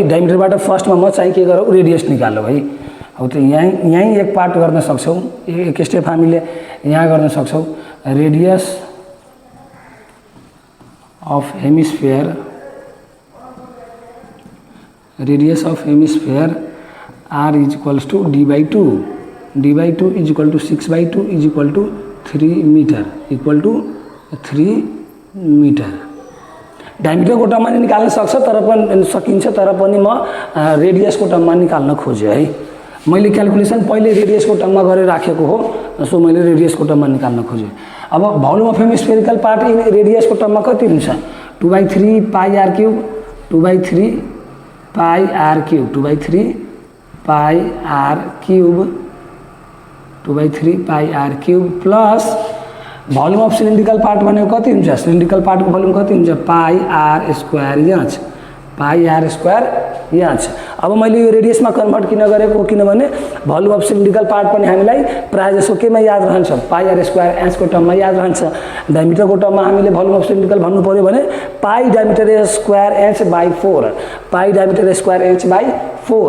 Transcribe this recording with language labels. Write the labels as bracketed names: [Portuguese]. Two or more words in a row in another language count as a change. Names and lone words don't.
[Nepali] डायमिटरबाट फर्स्टमा म चाहिँ के गरौँ रेडियस निकालौँ है। हो त यहीँ एक पार्ट गर्न सक्छौँ, एक स्टेप हामीले यहाँ गर्न सक्छौँ। [English] radius of hemisphere, radius of hemisphere r is equals to d/2, d/2 is equal to 6/2 is equal to 3 metre, equal to 3 metre, इक्वल टू 3 मीटर। [Nepali] डायमिटरको टर्ममा निकाल्न सक्छ सकिन्छ, तर पनि म रेडियसको टर्ममा निकाल्न खोजेँ है। मैले क्याल्कुलेसन पहिले रेडियसको टर्ममा गरेर राखेको हो, सो मैले रेडियसको टर्ममा निकाल्न खोजेँ। अब [English] volume of hemispherical part in [Nepali] रेडियसको टर्ममा कति हुन्छ? [English] 2/3 pi r cube, 2/3 pi r cube, 2/3 pi r cube, 2/3 pi r cube plus volume of cylindrical part [Nepali] भनेको कति हुन्छ? सिलिन्ड्रिकल पार्टको भोल्युम कति हुन्छ? [English] pi r square inch, pi r square inch, पाई आर स्क्वायर इंच। [Nepali] अब मैले यो रेडियसमा कन्भर्ट किन गरेको? किनभने [English] volume of cylindrical part [Nepali] पनि हामीलाई प्रायः जसो केमा याद रहन्छ? [English] pi r square inch [Nepali] टर्ममा याद रहन्छ। डायमिटरको टर्ममा हामीले [English] volume of cylindrical [Nepali] भन्नु पर्यो भने [English] pi diameter square inch by 4, pi diameter square inch by 4.